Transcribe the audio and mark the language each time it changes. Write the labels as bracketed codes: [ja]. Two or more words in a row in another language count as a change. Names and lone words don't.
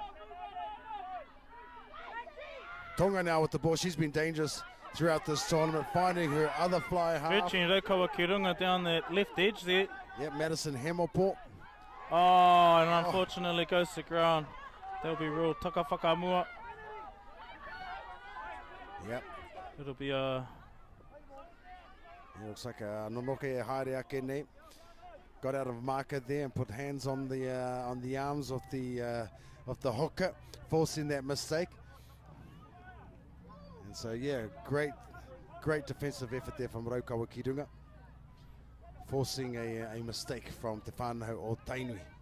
[en] Tonga now with the ball. She's been dangerous throughout this tournament, finding her other fly half. Stretching Raukawa Ki Runga down the left edge there. Yep, Madison Hamilport. Oh, and unfortunately goes to ground. There'll be ruled [mi] taka whakamua. [en] Yep. It'll be a It looks like a [mi] Nonoke e haere ake nei. [en] Got out of marker there and put hands on the arms of the hooker, forcing that mistake. And so yeah, great defensive effort there from Raukawa Ki Runga, forcing a mistake from Te Whānau o Tainui.